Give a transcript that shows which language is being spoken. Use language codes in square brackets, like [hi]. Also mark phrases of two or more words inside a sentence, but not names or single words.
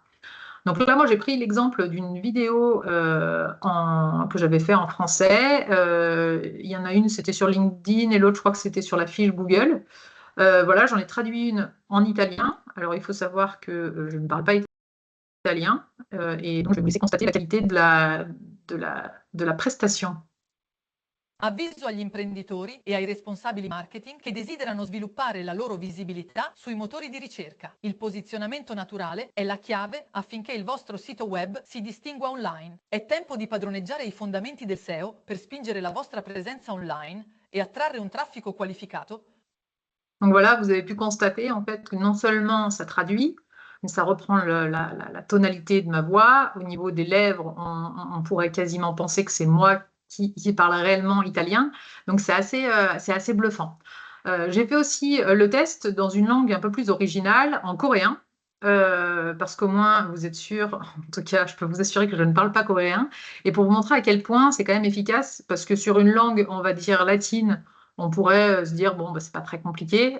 [fr] Donc là, moi, j'ai pris l'exemple d'une vidéo que j'avais fait en français. Il y en a une, c'était sur LinkedIn, et l'autre, je crois que c'était sur la fiche Google. Voilà, j'en ai traduit une en italien. Alors, il faut savoir que je ne parle pas italien, et donc je vais vous laisser constater la qualité de la prestation. [it] Avviso agli imprenditori e ai responsabili marketing che desiderano sviluppare la loro visibilità sui motori di ricerca. Il posizionamento naturale è la chiave affinché il vostro sito web si distingua online. È tempo di padroneggiare i fondamenti del SEO per spingere la vostra presenza online et attrarre un traffico qualificato. [fr] Donc voilà, vous avez pu constater en fait que non seulement ça traduit, mais ça reprend la tonalité de ma voix. Au niveau des lèvres, on pourrait quasiment penser que c'est moi qui parlent réellement italien. Donc c'est assez bluffant. J'ai fait aussi le test dans une langue un peu plus originale, en coréen, parce qu'au moins vous êtes sûr, en tout cas je peux vous assurer que je ne parle pas coréen, et pour vous montrer à quel point c'est quand même efficace, parce que sur une langue, on va dire latine, on pourrait se dire, bon, bah, c'est pas très compliqué.